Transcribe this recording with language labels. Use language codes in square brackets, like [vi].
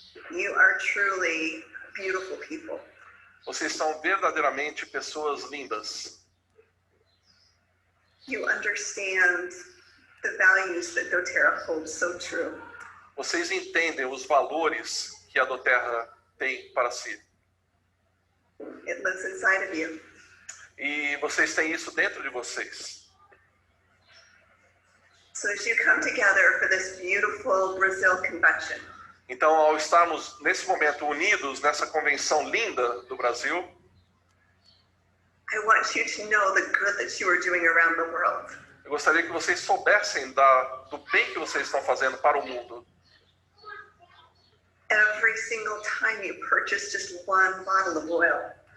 [en] You are truly beautiful people. [pt] Vocês são verdadeiramente pessoas lindas. [en] You understand the values that doTERRA holds so true. [pt] Vocês entendem os valores que a doTERRA tem para si. [en] It lives inside of you. [pt] E vocês têm isso dentro de vocês. [en] So as you come together for this beautiful Brazil convention, [pt] então, ao estarmos nesse momento unidos nessa convenção linda do Brasil, [en] I want you to know the good that you are doing around the world. [pt] Eu gostaria que vocês soubessem do bem que vocês estão fazendo para o mundo. [en] Every single time you purchase just one bottle of oil.